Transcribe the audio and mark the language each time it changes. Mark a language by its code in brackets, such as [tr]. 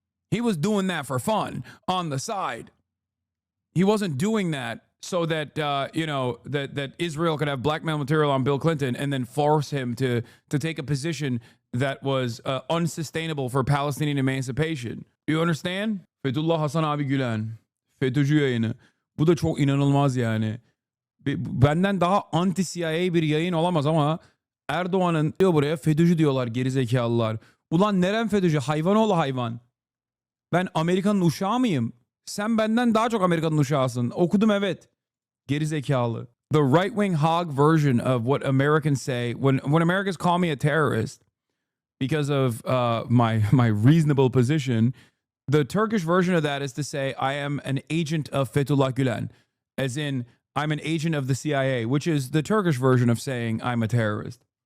[en] He was doing that for fun on the side. He wasn't doing that so that that Israel could have blackmail material on Bill Clinton and then force him to take a position that was unsustainable for Palestinian emancipation. You understand? [tr] Fethullah HasanAbi Gülen, FETÖ'cü yayını. Bu da çok inanılmaz yani. Benden daha anti-CIA bir yayın olamaz ama Erdoğan'ın diyor buraya FETÖ'cü diyorlar gerizekalılar. Ulan neren FETÖ'cü? Hayvanoğlu hayvan. Ben Amerika'nın uşağı mıyım? Sen benden daha çok Amerika'nın uşağısın. Okudum evet. Gerizekalı. [en] The right-wing hog version of what Americans say when Americans call me a terrorist because of my reasonable position, the Turkish version of that is to say I am an agent of Fethullah Gülen, as in I'm an agent of the CIA, which is the Turkish version of saying I'm a terrorist.